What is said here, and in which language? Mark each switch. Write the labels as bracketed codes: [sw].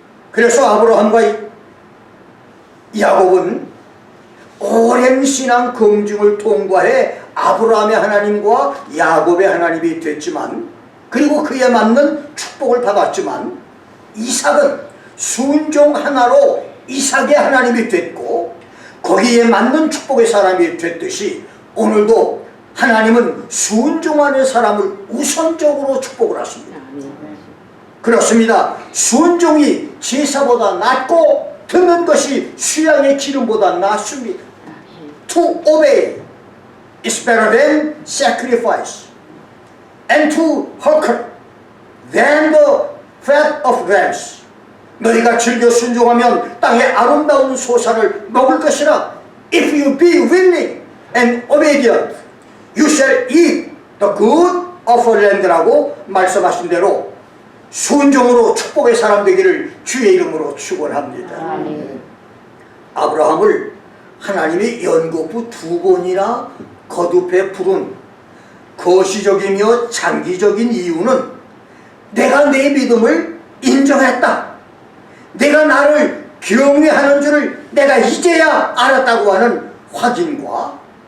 [ko] 그래서 아브라함과 야곱은 오랜 신앙 검증을 통과해 아브라함의 하나님과 야곱의 하나님이 됐지만 그리고 그에 맞는 축복을 받았지만 이삭은 순종 하나로 이삭의 하나님이 됐고 거기에 맞는 축복의 사람이 됐듯이 오늘도 하나님은 순종하는 사람을 우선적으로 축복을 하십니다. 그렇습니다. 순종이 제사보다 낫고 듣는 것이 수양의 기름보다 낫습니다. [en] To obey is better than sacrifice, and to hearken than the fat of rams. [ko] 너희가 즐겨 순종하면 땅의 아름다운 소사를 먹을 것이라. [en] If you be willing and obedient, you shall eat the good of the land [ko] 라고 말씀하신 대로 순종으로 축복의 사람 되기를 주의 이름으로 축원합니다. 아브라함을 하나님이 연거푸 2번이나 거듭해 부른 거시적이며 장기적인 이유는 내가 내 믿음을 인정했다, 내가 나를 경외하는 줄을 내가 이제야 알았다고 하는 확인과